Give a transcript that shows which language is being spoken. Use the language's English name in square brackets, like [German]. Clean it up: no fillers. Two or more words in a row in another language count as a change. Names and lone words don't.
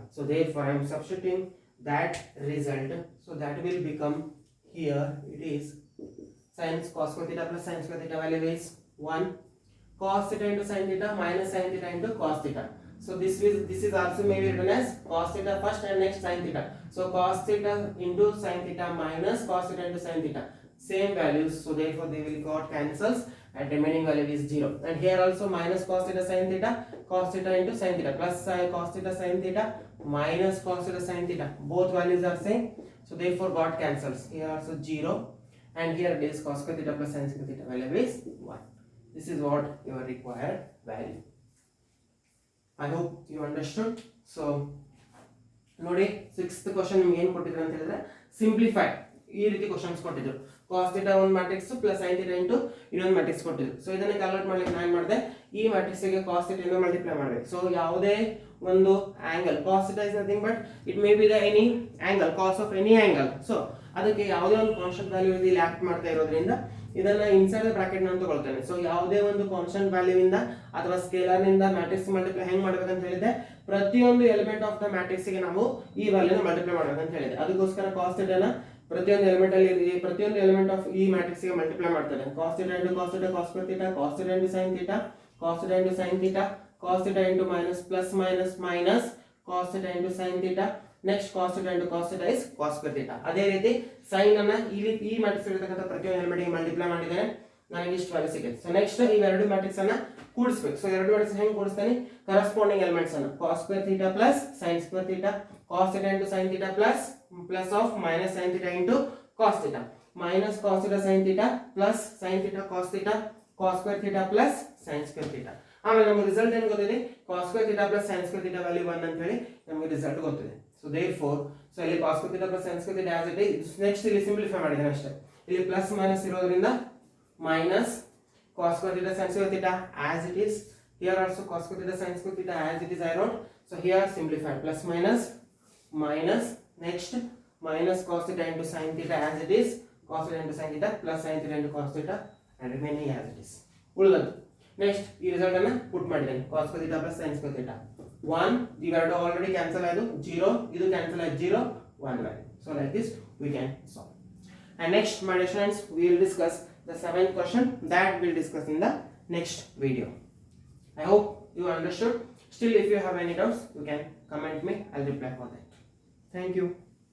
[English] So therefore I am substituting that result. So that will become, here it is sin cos square theta plus sin square theta value is 1, cos theta into sin theta minus sin theta into cos theta. So this is also may be written as cos theta first and next sin theta. So cos theta into sin theta minus cos theta into sin theta, same values. So therefore they will got cancels and remaining value is 0. And here also minus cos theta sin theta, cos theta into sin theta, plus cos theta sin theta minus cos theta sin theta, both values are same. So therefore got cancels. Here also 0, and here it is cos square theta plus sin square theta value is 1. This is what your required value. I hope you understood. [Kannada] So ನೋಡಿ, 6th ಕ್ವೆಶ್ಚನ್ ನಿಮಗೆ ಏನು ಕೊಟ್ಟಿದ್ರು ಅಂತ ಹೇಳಿದ್ರೆ ಸಿಂಪ್ಲಿಫೈ ಈ ರೀತಿ ಕ್ವೆಶ್ಚನ್ಸ್ ಕೊಟ್ಟಿದ್ರು. [English] cos theta [Kannada] ಒಂದು ಮ್ಯಾಟ್ರಿಕ್ಸ್ ಪ್ಲಸ್ [English] sin theta into [Kannada] ಇನ್ನೊಂದು ಮ್ಯಾಟ್ರಿಕ್ಸ್ ಕೊಟ್ಟಿದ್ರು. ಸೊ ಇದನ್ನ ಕ್ಯಾಲ್ಕುಲೇಟ್ ಮಾಡ್ಲಿಕ್ಕೆ ನಾನು ಏನು ಮಾಡಿದೆ, ಈ ಮ್ಯಾಟ್ರಿಕ್ಸ್ ಗೆ [English] cos theta [Kannada] ಇಂದ ಮಲ್ಟಿಪ್ಲೈ ಮಾಡಬೇಕು. ಸೊ ಯಾವುದೇ ಒಂದು ಆಂಗಲ್, [English] cos theta is nothing but it may be the any angle, cos of any angle. [Kannada] ಸೊ ಅದಕ್ಕೆ ಯಾವುದೇ ಒಂದು [English] constant value [Kannada] ಇಲ್ಲಿ ಆಕ್ಟ್ ಮಾಡ್ತಾ ಇರೋದ್ರಿಂದ ಇದನ್ನ [English] inside the bracket [Kannada] ನಾನು ತಗೊಳ್ತೇನೆ. ಸೊ ಯಾವುದೇ ಒಂದು [English] constant value [Kannada] ಇಂದ ಅಥವಾ ಸ್ಕೇಲರ್ ನಿಂದ [English] matrix multiply [Kannada] ಹೆಂಗ್ ಮಾಡ್ಬೇಕಂತ ಹೇಳಿದೆ, ಪ್ರತಿಯೊಂದು [English] element of the matrix [Kannada] ಗೆ ನಾವು ಈ ವ್ಯಾಲ್ಯೂನ ಮಲ್ಟಿಪ್ಲೈ ಮಾಡ್ಬೇಕಂತ ಹೇಳಿದೆ. ಅದಕ್ಕೋಸ್ಕರ [English] cos theta [Kannada] ನ ಪ್ರತಿಯೊಂದು ಎಲಿಮೆಂಟ್ ಅಲ್ಲಿ ಪ್ರತಿಯೊಂದು [English] element of [Kannada] ಈ ಮ್ಯಾಟ್ರಿಕ್ಸ್ ಗೆ ಮಲ್ಟಿಪ್ಲೈ ಮಾಡ್ತೇನೆ. [English] cos theta into cos theta cos square theta, cos theta into sin theta cos theta into sin theta, cos theta into minus plus minus minus cos theta into sin theta. ನೆಕ್ಸ್ಟ್ cos theta into cos theta is cos square theta. [Kannada] ಅದೇ ರೀತಿ sin ಅನ್ನ ಈ ಮ್ಯಾಟ್ರಿಕ್ಸ್ ಇರತಕ್ಕಂತ ಪ್ರತಿಯೊಂದು ಎಲಿಮೆಂಟ್ ಗೆ ಮಲ್ಟಿಪ್ಲೈ ಮಾಡಿದ್ದೇನೆ, ನನಗೆ ಇಷ್ಟು ವ್ಯಾಲ್ಯೂ ಸಿಗುತ್ತೆ. [English] so next [Kannada] ಈ ಎರಡು ಮ್ಯಾಟ್ರಿಕ್ಸ್ ಅನ್ನ ಕೂಡಿಸಬೇಕು. ಸೊ ಎರಡು ಮ್ಯಾಟ್ರಿಕ್ಸ್ ಹೆಂಗೆ ಕೂಡಿಸ್ತಾನೆ, [English] corresponding elements ಅನ್ನ cos square theta plus sin square theta, cos theta into sin theta plus of minus sin theta into cos theta, minus cos theta sin theta plus sin theta cos theta, cos square theta plus sin square theta. [Kannada] ಆಮೇಲೆ ನಮಗೆ ರಿಸಲ್ಟ್ ಏನು ಗೊತ್ತಿದೆ, [English] cos square theta plus sin square theta [Kannada] ವ್ಯಾಲ್ಯೂ 1 ಅಂತ ಹೇಳಿ ನಮಗೆ ರಿಸಲ್ಟ್ ಗೊತ್ತಿದೆ. [English] so therefore so ಇಲ್ಲಿ cos square theta plus sin square theta as it is. [Kannada] ನೆಕ್ಸ್ಟ್ ಇಲ್ಲಿ ಸಿಂಪ್ಲಿಫೈ ಮಾಡಿದ್ದೇನೆ ಅಷ್ಟೇ. ಇಲ್ಲಿ [English] plus minus [Kannada] ಇರೋದ್ರಿಂದ [English] minus cos square theta sin square theta as it is. Here also cos square theta sin square theta as it is I wrote. So here simplify, plus minus minus, next minus cos theta into sin theta as it is, cos theta into sin theta plus sin theta into cos theta and remaining as it is. [Kannada] ಉಳಿದದ್ದು ನೆಕ್ಸ್ಟ್ ಈ ರಿಸಲ್ಟ್ ಅನ್ನು ಪುಟ್ ಮಾಡಿದ್ದೇನೆ, [English] cos square theta plus sin square theta 1, [Kannada] ಇವೆರಡು [English] already cancel [Kannada] ಆಯ್ತು, 0 ಇದು ಕ್ಯಾನ್ಸಲ್ ಆಯ್ತು, 0 1 value. [English] So like this we can solve. And next my dear students, we will discuss the 7th question that we'll discuss in the next video. I hope you understood. Still if you have any doubts you can comment me, I'll reply for that. Thank you.